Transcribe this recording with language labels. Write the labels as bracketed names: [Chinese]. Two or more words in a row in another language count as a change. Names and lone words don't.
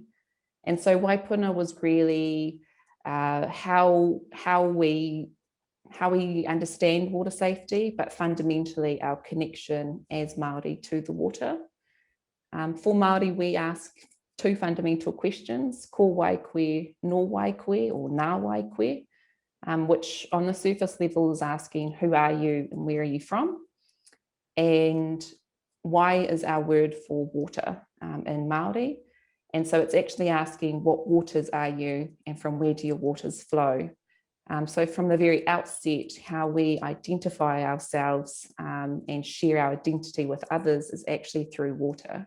[English] And so Wai Puna was really how we understand water safety, but fundamentally our connection as Māori to the water. For Māori, we ask two fundamental questions, [Māori] ko wai koe, no wai koe, or nā wai koe, [English] which on the surface level is asking who are you and where are you from? And wai is our word for water in Māori. And so it's actually asking what waters are you and from where do your waters flow? So from the very outset, how we identify ourselves and share our identity with others is actually through water.